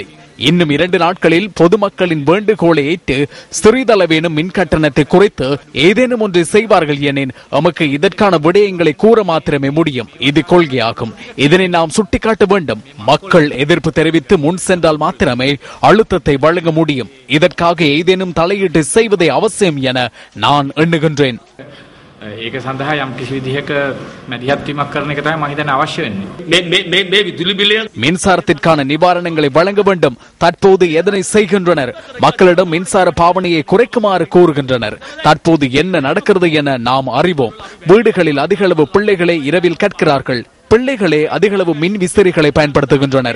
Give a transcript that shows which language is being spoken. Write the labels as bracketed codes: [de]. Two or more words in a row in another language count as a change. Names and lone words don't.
[ta] இன்னும் 2 நாட்களில் பொதுமக்களின் வேண்டுகோளை ஏற்று சிறிதளவேனும் மின் கட்டணத்தை குறைத்து ஏதேனும் ஒன்றை செய்வார்கள் எனின் நமக்கு இதற்கான விடயங்களை கூற மாத்திரமே முடியும். இது கொள்கையாகும். இதனை நாம் சுட்டிக்காட்ட வேண்டும். மக்கள் எதிர்ப்பு தெரிவித்து முன் சென்றால் மாத்திரமே அழுத்தத்தை வழங்க முடியும். இதற்காக ஏதேனும் தலையீட்டு செய்வதே அவசியம் என நான் எண்ணுகின்றேன். [si] ඒක සඳහා යම් කිසි විදිහක මැදිහත් වීමක් කරන එක තමයි මම හිතන්නේ අවශ්‍ය වෙන්නේ. මේ විදුලි බිල [ta] மின்சாரத்திற்கான நிவாரணங்களை வழங்க வேண்டும். தற்போது எதனை செய்கின்றனர்? மக்களிடம் மின்சார பாவனையை குறைக்குமாறு கூறுகின்றனர். தற்போது என்ன நடக்கிறது என நாம் அறிவோம். வீடுகளில் அதிக அளவு பிள்ளைகளை இரவில் கற்கிறார்கள். பிள்ளைகளே அதிகளவு மின் விசிறிகளை பயன்படுத்துகின்றனர்.